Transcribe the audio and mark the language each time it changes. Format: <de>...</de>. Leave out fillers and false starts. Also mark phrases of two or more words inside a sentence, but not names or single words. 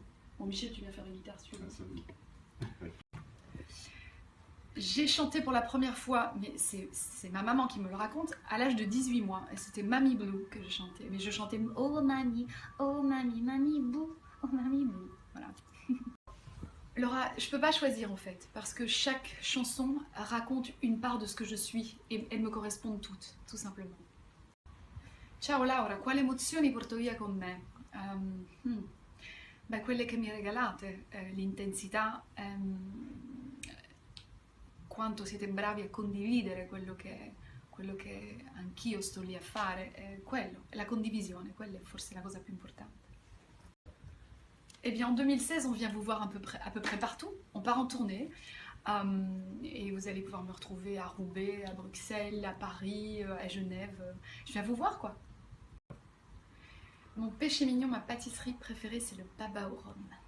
<fr>Bon, Michel, tu viens faire une guitare si tu veux. J'ai chanté pour la première fois, mais c'est ma maman qui me le raconte, à l'âge de 18 mois. Et c'était Mamie Blue que je chantais. Mais je chantais oh mamie, mamie bou, oh mamie blue. Voilà. Laura, je peux pas choisir en fait, parce que chaque chanson raconte une part de ce que je suis et elles me correspondent toutes, tout simplement.</fr> <it>Ciao Laura, quali emozioni porto via con me? Beh, quelle che mi regalate, l'intensità, quanto siete bravi a condividere quello che anch'io sto lì a fare, quello, la condivisione, quella è forse la cosa più importante.</it> <fr>Eh bien, en 2016, on vient vous voir à peu près partout. On part en tournée et vous allez pouvoir me retrouver à Roubaix, à Bruxelles, à Paris, à Genève. Je viens vous voir, quoi. Mon péché mignon, ma pâtisserie préférée, c'est le baba au rhum.</fr>